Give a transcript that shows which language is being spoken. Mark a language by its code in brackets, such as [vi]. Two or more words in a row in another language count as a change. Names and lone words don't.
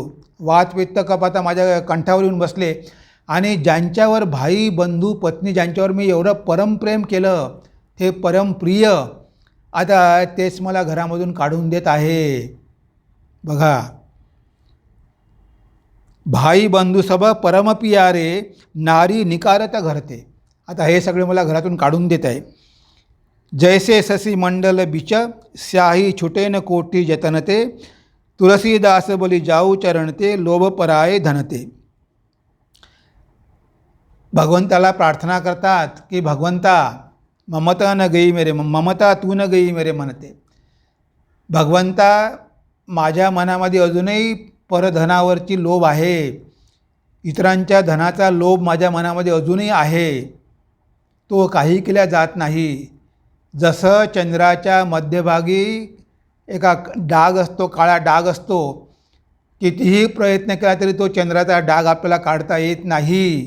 [mr] वात, पित्त, कफ आता माझ्या कंठावर येऊन बसले. आणि ज्यांच्यावर भाई, बंधू, पत्नी ज्यांच्यावर मी एवढं परमप्रेम केलं, ते परमप्रिय आता तेच मला घरामधून काढून देत आहे. [awa] बघा, भाई बंधू सब परम पियारे, नारी निकारत घरते. [mr] आता हे सगळे मला घरातून काढून देत आहे. [awa] जैसे ससी मंडल बिच, स्याही छुटेन कोटी जतनते, तुलसीदास बोली जाऊ चरणते, लोभ पराये धनते. [mr] भगवंताला प्रार्थना करतात की भगवंता [awa] ममता न गई मेरे, ममता तू न गई मेरे [mr] म्हणते. भगवंता, माझ्या मनामध्ये अजूनही परधनावरची लोभ आहे, इतरांच्या धनाचा लोभ माझ्या मनामध्ये अजूनही आहे, तो काही केल्या जात नाही. जसं चंद्राच्या मध्यभागी एका डाग असतो, काळा डाग असतो, कितीही प्रयत्न केला तरी तो चंद्राचा डाग आपल्याला काढता येत नाही.